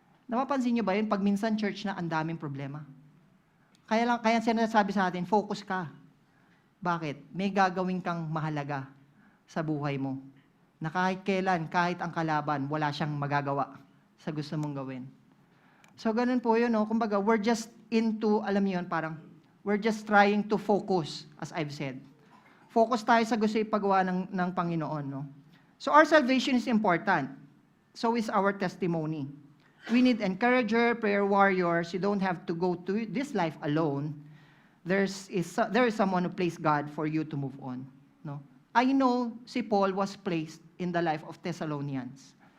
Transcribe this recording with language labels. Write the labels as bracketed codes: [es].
[tl] Napapansin nyo ba yun? Pag minsan church na, ang daming problema. Kaya sinasabi sa atin, focus ka. Bakit? May gagawin kang mahalaga sa buhay mo. Na kahit kailan, kahit ang kalaban, wala siyang magagawa sa gusto mong gawin. So, ganun po yun, no? [en] Kumbaga, we're just into, [tl] alam niyo yun, parang, [en] we're just trying to focus, as I've said. [tl] Focus tayo sa gusto ipagawa ng Panginoon, no? [en] So, our salvation is important. So is our testimony. We need encourager, prayer warriors. You don't have to go to this life alone. There is someone who placed God for you to move on, no? I know si Paul was placed in the life of Thessalonians.